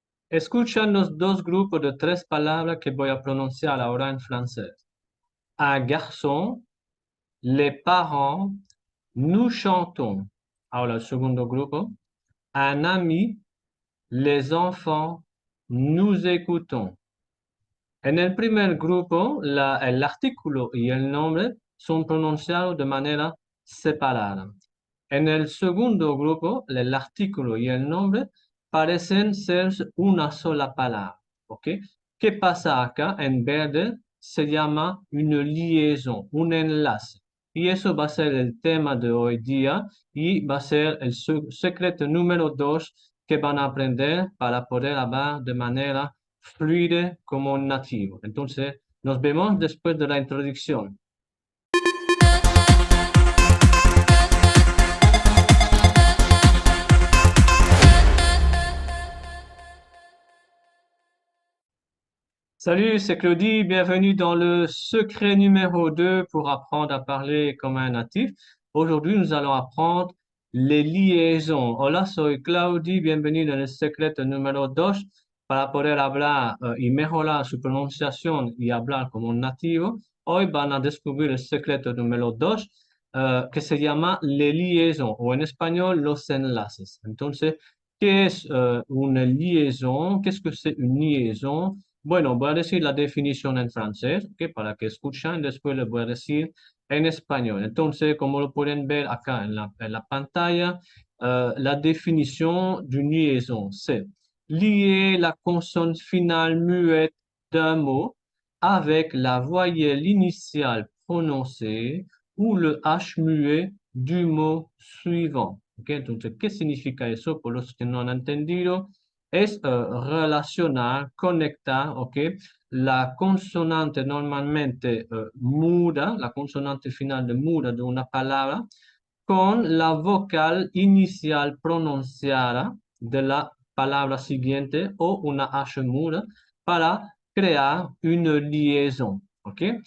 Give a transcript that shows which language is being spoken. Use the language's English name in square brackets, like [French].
[Spanish] Escuchan los dos grupos de tres palabras que voy a pronunciar ahora en francés. [French] Un garçon, les parents, nous chantons. [Spanish] Ahora el segundo grupo. [French] Un ami, les enfants, nous écoutons. [Spanish] En el primer grupo, el artículo y el nombre son pronunciados de manera separada. En el segundo grupo, el artículo y el nombre parecen ser una sola palabra. ¿Ok? ¿Qué pasa acá? En verde se llama una liaison, un enlace. Y eso va a ser el tema de hoy día y va a ser el secreto número 2 que van a aprender para poder hablar de manera fluida como un nativo. Entonces, nos vemos después de la introducción. [French] Salut, c'est Claudie. Bienvenue dans le secret numéro 2 pour apprendre à parler comme un natif. Aujourd'hui, nous allons apprendre les liaisons. [Spanish] Hola, soy Claudie. [French] Bienvenue dans le secret [Spanish] número 2 para poder hablar y mejorar su pronunciación y hablar como un nativo. Hoy van a descubrir el secreto número 2 que se llama les liaisons o en español los enlaces. Entonces, ¿qué es una liaison? ¿Qué es que [French] c'est une liaison? [Spanish] Bueno, voy a decir la definición en francés, ¿ok? Para que escuchen, después les voy a decir en español. Entonces, como lo pueden ver acá en la pantalla, [French] la definition d'une liaison, c'est lier la consonne finale muette d'un mot avec la voyelle initiale prononcée ou le H muet du mot suivant. [Spanish] ¿Ok? Entonces, ¿qué significa eso? Por los que no han entendido, es relacionar, conectar, ¿ok? La consonante normalmente muda, la consonante final de muda de una palabra, con la vocal inicial pronunciada de la palabra siguiente o una H muda para crear una liaison, ¿ok?